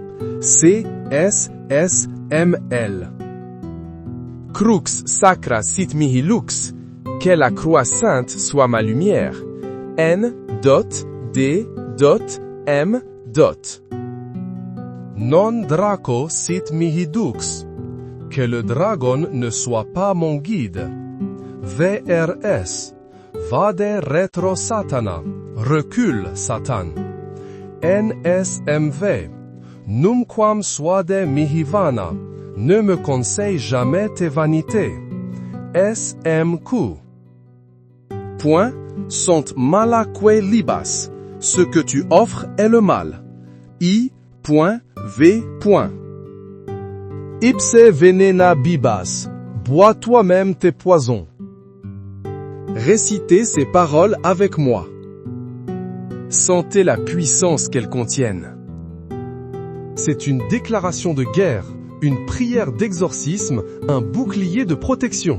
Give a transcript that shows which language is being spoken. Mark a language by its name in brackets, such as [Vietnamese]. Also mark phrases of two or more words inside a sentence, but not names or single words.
[Latin] CSSML. Crux Sacra Sit Mihi Lux. [French] Que la croix sainte soit ma lumière. [Latin] N.D.M. Non Draco Sit Mihi Dux. [French] Que le dragon ne soit pas mon guide. [Latin] VRS. Vade retro Satana. [French] Recule, Satan. [Latin] NSMV. Numquam suade mihi vana. [French] Ne me conseille jamais tes vanités. [Latin] SMQ. Point, sont malaque libas. [French] Ce que tu offres est le mal. [Latin] I.V. Ipse venena bibas. [French] Bois toi-même tes poisons. Récitez ces paroles avec moi. Sentez la puissance qu'elles contiennent. C'est une déclaration de guerre, une prière d'exorcisme, un bouclier de protection.